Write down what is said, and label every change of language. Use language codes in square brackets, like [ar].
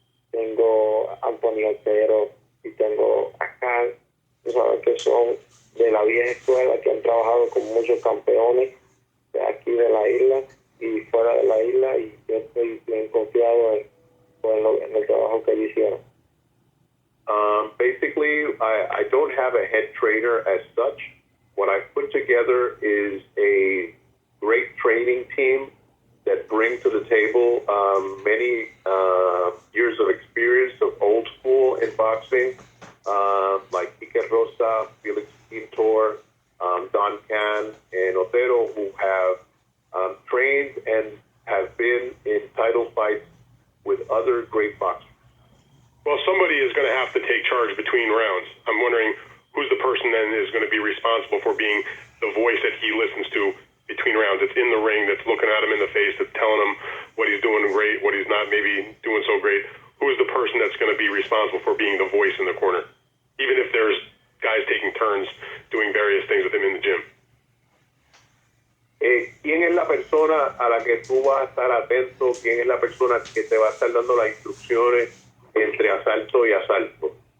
[es] tengo Antonio Otero y tengo a Khan, tú sabes que son de la vieja escuela, que han trabajado con muchos campeones de aquí de la isla y fuera de la isla, y yo estoy bien confiado en el trabajo que hicieron. [en] Basically, I don't have a head trainer as such. What I've put together is a great training team that bring to the table many years of experience of old school in boxing, like Quique Rosa, Felix Pintor, Don Can, and Otero, who have trained and have been in title fights with other great boxers. Well, somebody is going to have to take charge between rounds. I'm wondering who's the person then is going to be responsible for being the voice that he listens to between rounds. It's in the ring, that's looking at him in the face, that's telling him what he's doing great, what he's not maybe doing so great. Who's the person that's going to be responsible for being the voice in the corner? Even if there's guys taking turns doing various things with him in the gym. [es] ¿Quién es la persona a la que tú vas a estar atento? ¿Quién es la persona que te va a estar dando las instrucciones entre asalto y asalto?